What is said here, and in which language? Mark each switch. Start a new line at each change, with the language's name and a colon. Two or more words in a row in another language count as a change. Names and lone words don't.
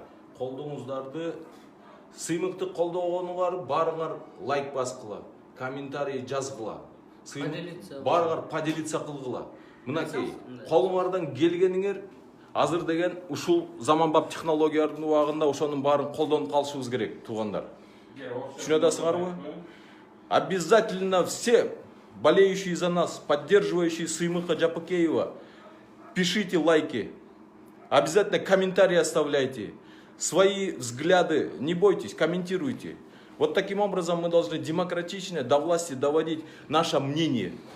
Kyrgyz: Колдооңуздарды, сыймыкты колдогонуңар баарыңар лайк баскыла, комментарий жазгыла, баарыңар поделиться кылгыла. Мынакей, колуңардан келгениңер азыр деген ушул заманбап технологиялардын убагында ошонун баарын колдонуп калышыбыз керек, туугандар. Түшүнө атасыңарбы?
Russian: Обязательно все болеющие за нас, поддерживающие Сыймыка Жапыкеева, пишите лайки. Обязательно комментарии оставляйте. Свои взгляды, не бойтесь, комментируйте. Вот таким образом мы должны демократично до власти доводить наше мнение.